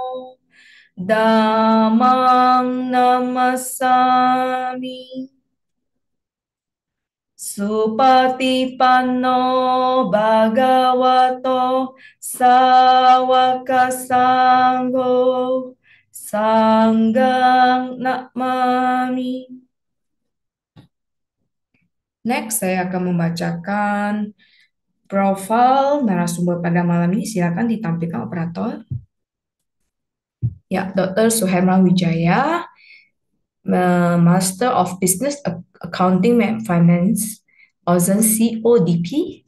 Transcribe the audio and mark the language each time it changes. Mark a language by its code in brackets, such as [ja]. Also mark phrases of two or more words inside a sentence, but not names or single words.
[pi] Dhammang Namasami Supatipanno Bhagavato Sawaka Sangho Sanggang Namami. [id] Next, saya akan membacakan profil narasumber pada malam ini. Silakan ditampilkan operator. Ya, Dr. Suherma Wijaya, [en] Master of Business Accounting and Finance, Ozen CODP.